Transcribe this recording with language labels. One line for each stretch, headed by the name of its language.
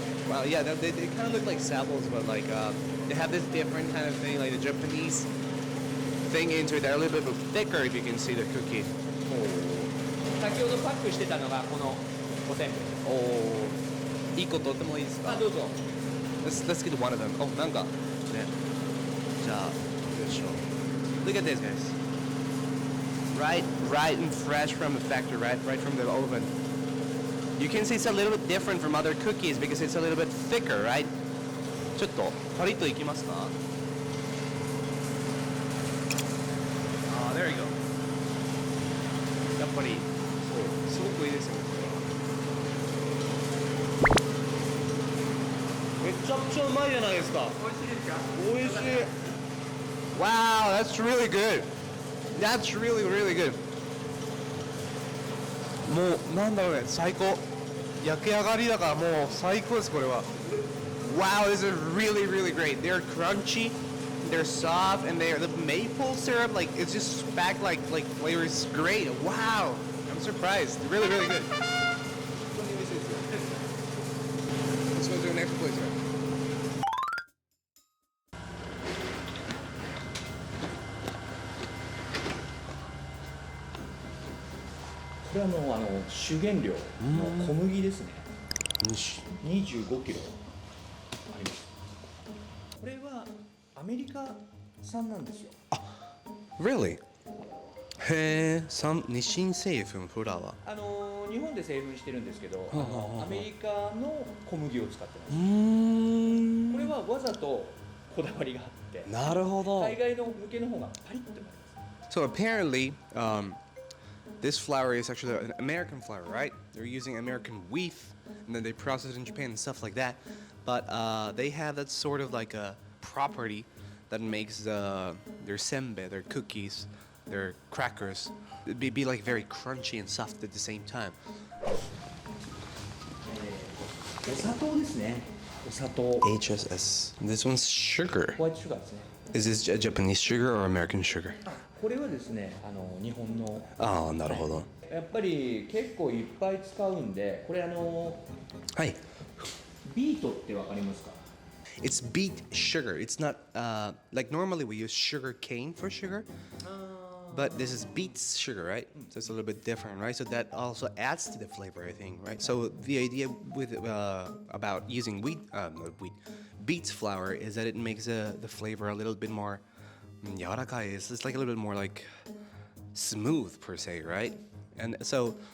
English: Wow, yeah, they kind of look like samples, but like they have this different kind of thing, like the Japanese thing into it. They're a little bit thicker if you can see the cookie.
Japanese: 先ほどパックしてたのがこのおせんべい。おー、1個取ってもいいですか？あ、どうぞ。
English: Let's get one of them. Oh, なんかね。じゃあ、よいしょ。Look at this, guys. Right and fresh from the factory, right from the oven. You can see it's a little bit different from other cookies because it's a little bit thicker, right?
Japanese: ちょっとパリッといきますか？
English: There you go.
Japanese: やっぱりそうすごくいいですよね。めちゃくちゃうまいじゃないですか。美味しいですか？美味しい。
English: Wow, that's really good. That's really good.
Japanese: もうなんだろうね、最高。焼き上がりだからもう最高ですこれは。
English: Wow, this is really great. They're crunchy, they're soft, and the maple syrup, like it's just packed like flavor is great. Wow, I'm surprised. Really good. Let's go to the next place.
Japanese: これ主原料の小麦ですね。25キロあります。これはアメリカ産なんですよ。
English: Really?
Japanese: へえ、日清製粉フラワー。日本で製粉してるんですけど、アメリカの小麦を使ってます。これはわざとこだわりがあって。なるほど。海外の向けの方がパリッとなります。
English: So apparently, this flour is actually an American flour, right? They're using American wheat, and then they process it in Japan and stuff like that. But they have that sort of like a property that makes their senbei, their cookies, their crackers, be like very crunchy and soft at the same time.
Japanese: お砂糖ですね。お砂糖。
English: HSS. This one's sugar.
Japanese: ホワイトシュガーですね。
English: Is this a Japanese sugar or American sugar?
Japanese: これはですね、日本の。ああ、なるほど。やっぱり結構いっぱい使うんで、これはい。ビートってわかりますか？
English: It's beet sugar. It's not like normally we use sugar cane for sugar, but this is beet sugar, right? So it's a little bit different, right? So that also adds to the flavor, I think, right? So the idea with about using beet flour is that it makes the flavor a little bit more 柔らかい. It's like a little bit more like smooth per se, right? And so